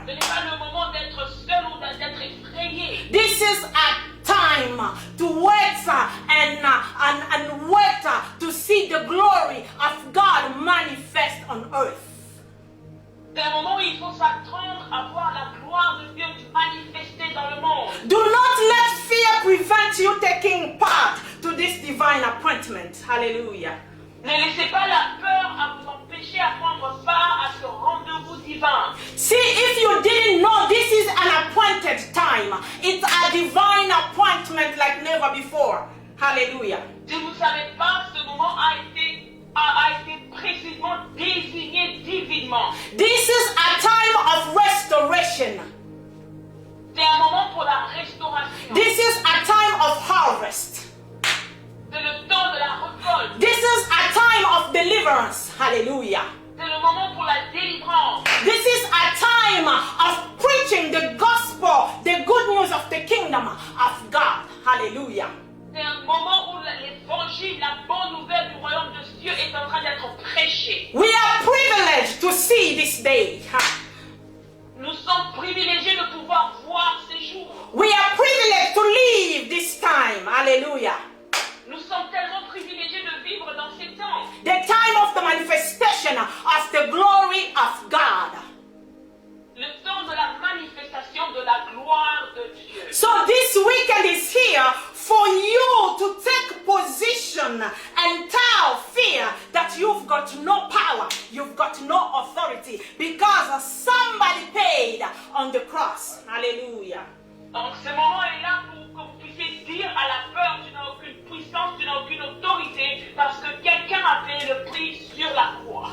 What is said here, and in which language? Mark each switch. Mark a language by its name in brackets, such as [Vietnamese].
[French] Ce n'est pas le moment d'être seul ou d'être effrayé. [English] This is a time to wait and wait to see the glory of God manifest on earth. [French] C'est un moment où il faut s'attendre à voir la gloire de Dieu manifester dans le monde. [English] Do not let fear prevent you taking part to this divine appointment. Hallelujah. [French] Ne laissez pas la peur à vous empêcher à prendre part à ce rendez-vous divin. [English] See, if you didn't know, this is an appointed time. It's a divine appointment like never before. Hallelujah. [French] Si vous ne savez pas, ce moment a été précisément désigné divinement. [English] This is a time of restoration. [French] C'est un moment pour la restauration. [English] This is a time of harvest. [French] C'est le temps de la récolte. [English] This is a time of deliverance. Hallelujah. [French] C'est le moment pour la délivrance. [English] This is a time of preaching the gospel, the good news of the kingdom of God. Hallelujah. [French] C'est un moment où l'évangile, la bonne nouvelle du royaume de Dieu est en train d'être prêchée. [English] We are privileged to see this day. [French] Nous sommes privilégiés de pouvoir voir ces jours. [English] We are privileged to live this time. Hallelujah. [French] Nous sommes tellement privilégiés de vivre dans ces temps. [English] The time of the manifestation of the glory of God. [French] Le temps de la manifestation de la gloire de Dieu. [English] So this weekend is here for you to take position and tell fear that you've got no power, you've got no authority because somebody paid on the cross. Hallelujah. [French] Donc ce moment est là pour que vous puissiez dire à la peur, tu n'as aucune puissance, tu n'as aucune autorité parce que quelqu'un a payé le prix sur la croix.